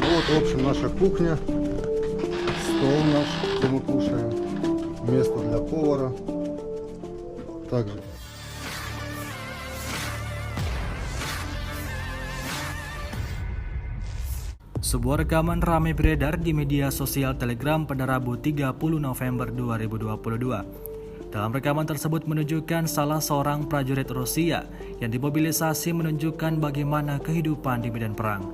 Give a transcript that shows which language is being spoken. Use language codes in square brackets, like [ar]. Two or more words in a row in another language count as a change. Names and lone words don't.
[ru] В общем, наша кухня, стол наш, где мы кушаем, место для повара. Также [id] Sebuah rekaman ramai beredar di media sosial Telegram pada Rabu 30 November 2022. Dalam rekaman tersebut menunjukkan salah seorang prajurit Rusia yang dimobilisasi menunjukkan bagaimana kehidupan di medan perang.